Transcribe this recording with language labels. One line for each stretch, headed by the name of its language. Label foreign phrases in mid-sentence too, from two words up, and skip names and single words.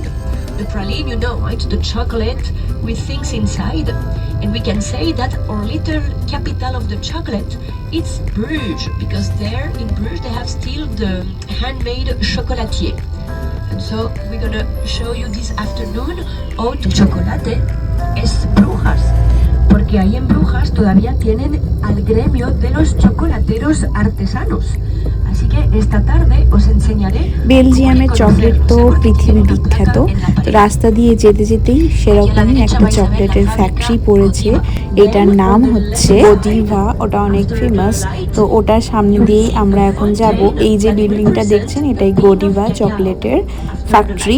English: The praline, you know, right? The chocolate with things inside. And we can say that our little capital of the chocolate, it's Bruges, because there in Bruges they have still the handmade chocolatier. And so we're gonna show you this afternoon how to chocolate
Spanish: es Brujas. Porque ahí en Brujas todavía tienen al gremio de los chocolateros artesanos. Así que esta tarde os enseñaré.
Bangla: বেলজিয়ামের চকলেট তো পৃথিবী বিখ্যাত। রাস্তা দিয়ে যেতে যেতেই সেরকমই একটা চকলেটের ফ্যাক্টরি পড়েছে, এটার নাম হচ্ছে গডিভা, ওটা অনেক ফেমাস। তো ওটার সামনে দিয়েই আমরা এখন যাব। এই যে বিল্ডিংটা দেখছেন, এটাই গডিভা চকলেটের ফ্যাক্টরি।